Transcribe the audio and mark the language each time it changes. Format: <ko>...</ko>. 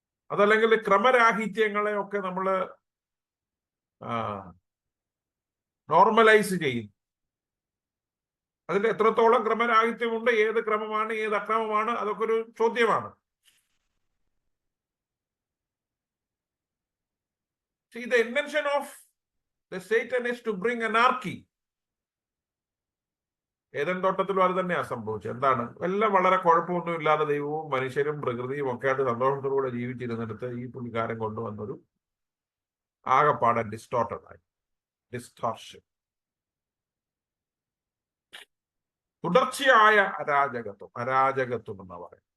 <ml>അതല്ലെങ്കിൽ ക്രമരാഹിത്യങ്ങളെ ഒക്കെ നമ്മൾ നോർമലൈസ് ചെയ്യും. അതിൽ എത്രത്തോളം ക്രമരാഹിത്യമുണ്ട്, ഏത് ക്രമമാണ്, ഏത് അക്രമമാണ്, അതൊക്കെ ഒരു ചോദ്യമാണ്.</ml> <en>See, the intention of the Satan is to bring anarchy</en> <ml>Eden തോട്ടത്തിലും അത് തന്നെയാണ് സംഭവിച്ചത്. എന്താണ്? എല്ലാം വളരെ കുഴപ്പമൊന്നും ഇല്ലാതെ ദൈവവും മനുഷ്യരും പ്രകൃതിയും ഒക്കെ ആയിട്ട് സന്തോഷത്തോടെ ജീവിച്ചിരുന്നിടത്ത് ഈ പുള്ളിക്കാരൻ കൊണ്ടുവന്നൊരു ആകെപ്പാടെ ഡിസ്റ്റോർഷൻ, തുടർച്ചയായ അരാജകത്വം എന്ന് പറയും.</ml>